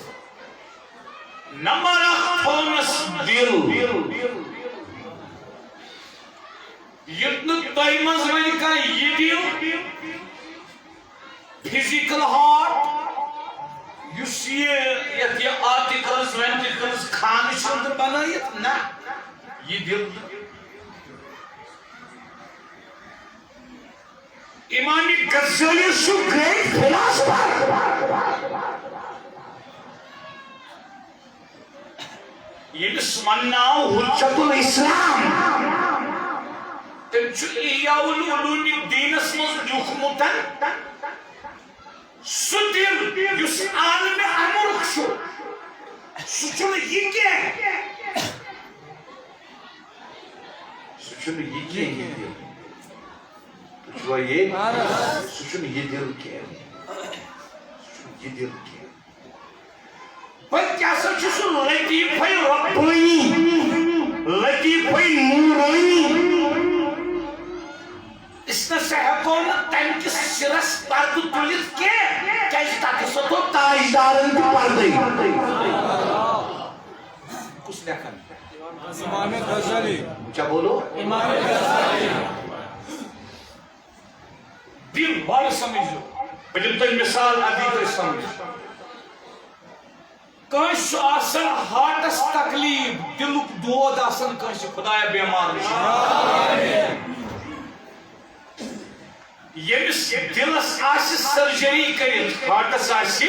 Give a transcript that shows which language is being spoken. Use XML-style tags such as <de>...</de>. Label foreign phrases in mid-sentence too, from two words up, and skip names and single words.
<ks>نمبر اکھ تھوونس دل یُتھ نہٕ تۄہہِ منٛز وۄنۍ کانٛہہ یہِ دِل</ks> <en>physical heart</en> <ks>یُس یتھ یہِ</ks> <en>auricles ventricles</en> <ks>خانہٕ چھِ أنٛدرٕ بنٲیِتھ نہ یہِ دل امام غزالی چھُ</ks> <en>great philosopher</en> <ks>ییٚمِس ونناو حجت الاسلام تٔمۍ چھُ احیاء العلوم دیٖنس منٛز لیوٗکھمُت سُہ دل یُس عالمِ امرُک چھُ سُہ چھُنہٕ یہِ کینٛہہ سُہ چھُنہٕ یہِ کینٛہہ یہِ دل تُہۍ چھُوا یہِ سُہ چھُنہٕ یہِ دل کینٛہہ سُہ چھُنہٕ یہِ دل کینٛہہ بلکہِ ہسا چھُ سُہ لطیفے ربانی لطیفے نورانی أسۍ نسا ہٮ۪کو نہٕ تمہِ کِس سِرس پردٕ تُلِتھ کینٛہہ کیازِ تتھ ہسا تھوٚو تاجدارن تہِ پردٕے کُس لیکھان امام غزالی کیٛاہ بولو امام غزالی دل بڑ سمجھو بہٕ دِمہٕ تۄہہِ مثال ادی تُہۍ سمجھ کٲنٛسہِ چھُ آسان ہارٹس تکلیٖف دلُک دود آسان کٲنٛسہِ خۄدایا بٮ۪مار ییٚمِس دلس آسہِ سرجری کٔرِتھ ہارٹس آسہِ</ks>